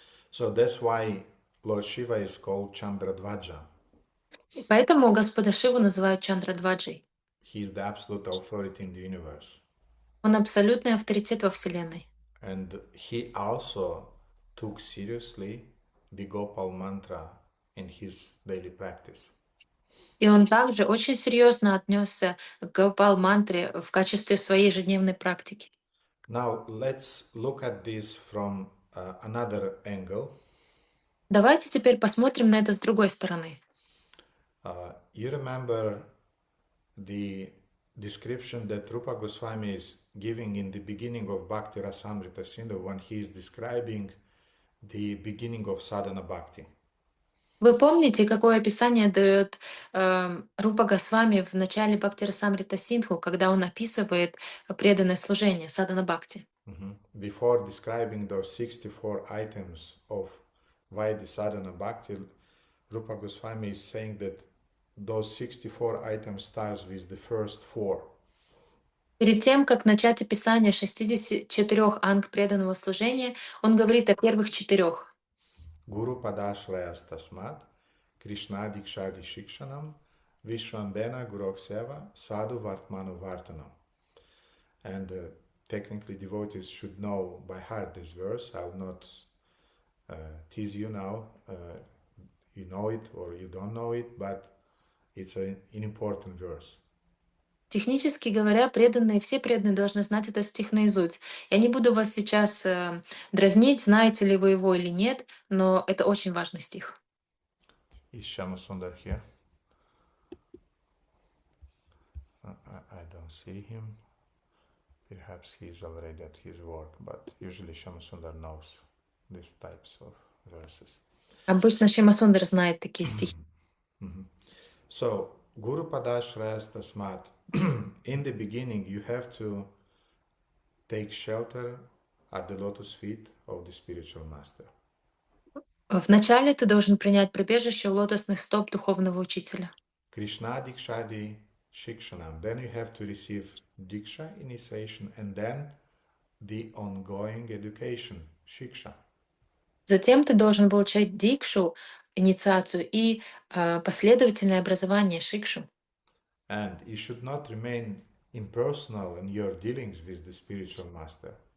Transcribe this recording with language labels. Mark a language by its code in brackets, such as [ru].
[en] So that's why Lord Shiva is called Chandradvaja. [ru] И поэтому Господа Шиву называют Чандрадваджей. [en] He is the absolute authority in the universe. [ru] Он абсолютный авторитет во Вселенной. [en] And he also took seriously the Gopal Mantra in his daily practice. [ru] И он также очень серьезно отнесся к Гопал Мантре в качестве своей ежедневной практики. [en] Now let's look at this from another angle. [ru] Давайте теперь посмотрим на это с другой стороны. [en] You remember the description that Rupa Goswami is giving in the beginning of Bhakti Rasamrita Sindhu when he is describing the beginning of sadhana bhakti. [ru] Вы помните, какое описание дает Рупа Госвами в начале Бхакти Расамрита Синдху, когда он описывает преданное служение садхана бхакти? [en] Before describing those 64 items of Vaidhi sadhana bhakti, Rupa Goswami is saying that those 64 items starts with the first four. [ru] Перед тем, как начать описание 64 анг преданного служения, он говорит о первых 4. [sa] Guru Padashrayas Tasmat, Krishna Dikshadi Shikshanam, Vishwambena Gurokseva, Sadhu Vartmanu Vartanam. [en] And technically devotees should know by heart this verse. I'll not tease you now. You know it or you don't know it, but it's an important verse. [ru] Технически говоря, преданные, все преданные должны знать этот стих наизусть. Я не буду вас сейчас дразнить, знаете ли вы его или нет, но это очень важный стих. [en] Is Shama Sundar here? I don't see him. Perhaps he is already at his work, but usually Shama Sundar knows these types of verses. [ru] Обычно Шима Сундар знает такие стихи. [en] So, [sa] Guru Padashraya Tasmat, [en] in the beginning you have to take shelter at the lotus feet of the spiritual master. [ru] Вначале ты должен принять прибежище у лотосных стоп духовного учителя. [sa] Krishna Dikshadi Shikshanam. [en] Then you have to receive Diksha initiation and then the ongoing education, Shiksha. [ru] Затем ты должен получать дикшу, инициацию и последовательное образование шикшу. [en] And you should not remain impersonal in your dealings with the spiritual master.